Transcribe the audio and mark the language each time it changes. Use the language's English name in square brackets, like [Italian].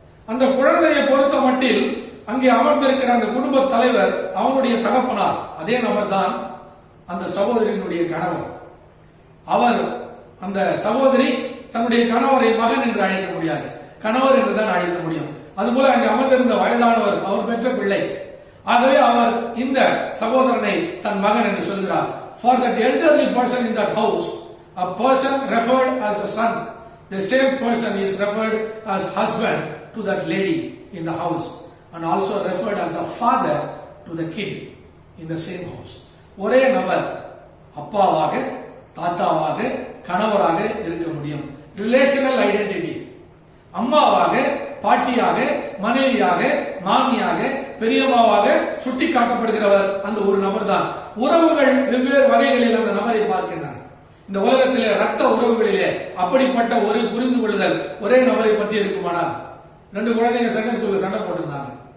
[Tamil] அந்த குழந்தையை பொறுத்த மட்டில் அங்கே அமர்ந்திருக்கிற அந்த குடும்ப தலைவர் அவனுடைய தகப்பனார், அதே நபர் தான் அந்த சகோதரியினுடைய கணவர். அவர் அந்த சகோதரி தன்னுடைய கணவரை மகன் என்று அழைக்க முடியாது, கணவர் என்றுதான் அழைக்க முடியும். அதுபோல அங்கே அமர்ந்திருந்த வயதானவர் அவர் பெற்ற பிள்ளை. ஆகவே அவர் இந்த சகோதரனை தன் மகன் என்று சொல்கிறார். [English] For that elderly person in that house, a person referred as a son, the same person is referred as husband to that lady in the house, and also referred as the father to the kid in the same house. [Tamil] ஒரே நபர் அப்பாவாக, தாத்தாவாக, கணவராக இருக்க முடியும். Relational identity. அம்மாவாக, பாட்டியாக, மனைவியாக, மாமியாக, பெரியம்மாவாக சுட்டி காட்டப்படுகிறவர் அந்த ஒரு நபர் தான். உறவுகள் வெவ்வேறு வகைகளில் அந்த நபரை பார்க்கின்றன. இந்த உலகத்திலே ரத்த உறவுகளிலே அப்படிப்பட்ட ஒரு புரிந்து கொள்ளுதல் ஒரே நபரை பற்றி இருக்குமானால், 2 குழந்தைங்க சண்டே ஸ்கூல்ல சண்டை போட்டிருந்தாங்க.